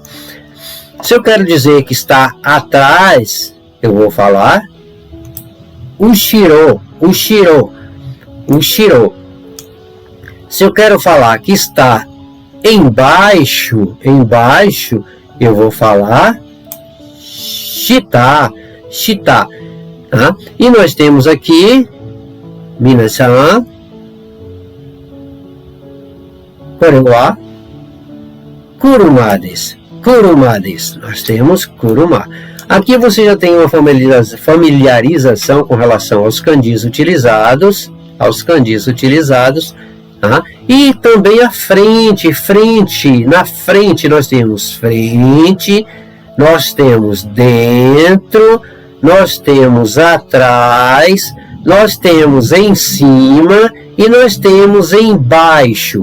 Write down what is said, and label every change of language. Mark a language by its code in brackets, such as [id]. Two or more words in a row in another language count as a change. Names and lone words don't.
[pt] Se eu quero dizer que está atrás, eu vou falar ushiro, ushiro, ushiro. Se eu quero falar que está embaixo, eu vou falar shita, shita. Tá? E nós temos aqui, [ja] 皆さん、これは車です、車です. [pt] Nós temos kuruma. Aqui você já tem uma familiarização com relação aos kanjis utilizados, tá? E também a frente, na frente nós temos frente, nós temos dentro, nós temos atrás, nós temos em cima e nós temos embaixo.